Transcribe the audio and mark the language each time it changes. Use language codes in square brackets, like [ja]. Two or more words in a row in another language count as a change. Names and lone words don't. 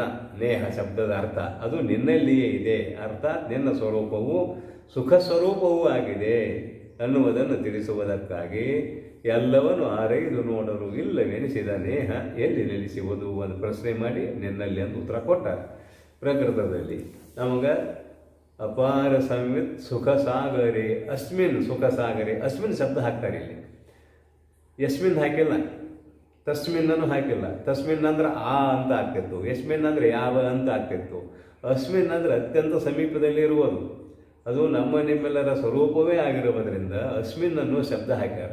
[kn] ನೇಹ ಶಬ್ದದ ಅರ್ಥ ಅದು ನಿನ್ನಲ್ಲಿಯೇ ಇದೆ, ಅರ್ಥಾತ್ ನಿನ್ನ ಸ್ವರೂಪವು ಸುಖ ಸ್ವರೂಪವೂ ಆಗಿದೆ ಅನ್ನುವುದನ್ನು ತಿಳಿಸುವುದಕ್ಕಾಗಿ ಎಲ್ಲವನ್ನು ಆರೈದು ನೋಡಲು ಇಲ್ಲವೆನಿಸಿದ ನೇಹ ಎಲ್ಲಿ ನೆಲೆಸುವುದು ಒಂದು ಪ್ರಶ್ನೆ ಮಾಡಿ ನಿನ್ನಲ್ಲಿ ಅಂತ ಉತ್ತರ ಕೊಟ್ಟಾರೆ. ಪ್ರಕೃತದಲ್ಲಿ ನಮಗೆ [sa] ಅಪಾರ ಸಂವಿತ್ ಸುಖ ಸಾಗರೆ ಅಸ್ಮಿನ್ ಸುಖ ಸಾಗರೆ, [kn] ಅಸ್ಮಿನ್ ಶಬ್ದ ಹಾಕ್ತಾರೆ ಇಲ್ಲಿ. ಯಸ್ಮಿನ್ ಹಾಕಿಲ್ಲ, ತಸ್ಮಿನ್ನೂ ಹಾಕಿಲ್ಲ. ತಸ್ಮಿನ್ ಅಂದ್ರೆ ಆ ಅಂತ ಆಗ್ತಿತ್ತು, ಯಸ್ಮಿನ್ ಅಂದರೆ ಯಾವ ಅಂತ ಆಗ್ತಿತ್ತು. ಅಸ್ಮಿನ್ ಅಂದರೆ ಅತ್ಯಂತ ಸಮೀಪದಲ್ಲಿ ಇರುವುದು, ಅದು ನಮ್ಮ ನಿಮ್ಮೆಲ್ಲರ ಸ್ವರೂಪವೇ ಆಗಿರುವುದರಿಂದ ಅಸ್ಮಿನ್ ಅನ್ನೋ ಶಬ್ದ ಹಾಕ್ಯಾರೆ.